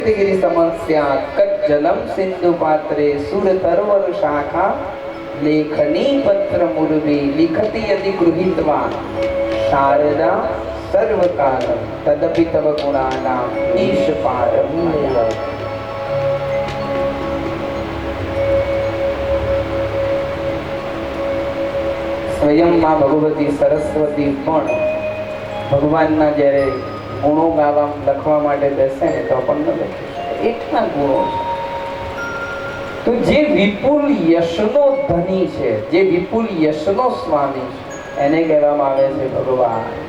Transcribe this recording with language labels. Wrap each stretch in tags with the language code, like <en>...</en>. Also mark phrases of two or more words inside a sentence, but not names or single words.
<sa>गिरि समस्या कज्जलम सिंधु पात्रे सुर तरवर शाखा लेखनी पत्र मुर्वी लिखति यदि गृहीत्वा शारदा सर्वकालम तदपि तव गुणानां ईशपारम मया।</sa> <gu>સ્વયં માં ભગવતી સરસ્વતી પણ ભગવાનના જ્યારે ગુણો ગાવા લખવા માટે બેસે ને તો પણ ન લખી શકે, એટલા ગુણો છે। તો જે વિપુલ યશનો ધની છે, જે વિપુલ યશનો સ્વામી છે, એને કહેવામાં આવે છે ભગવાન।</gu>